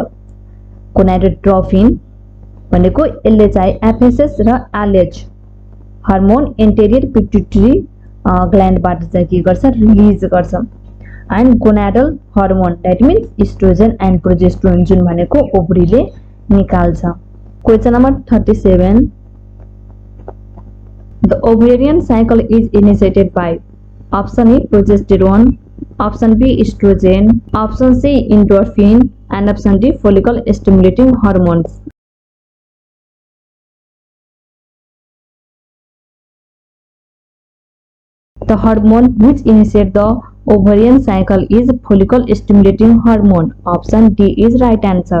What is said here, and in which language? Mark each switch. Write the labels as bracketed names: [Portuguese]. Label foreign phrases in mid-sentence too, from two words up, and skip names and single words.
[Nepali] गोनाडोट्रोपिन भनेको यसले चाहिँ एफएसएस र [English] LH hormone anterior pituitary glandबाट [Nepali] चाहिँ के गर्छ रिलिज गर्छ। [English] and gonadal hormone that means estrogen and progesterone [Nepali] जुन भनेको ओभरीले निकाल्छ। [English] question number 37 the ovarian cycle is initiated by option A progesterone, option B estrogen, option C endorphin and option D follicle stimulating hormones. The hormone which initiates the ovarian cycle is follicle stimulating hormone. Option D is right answer.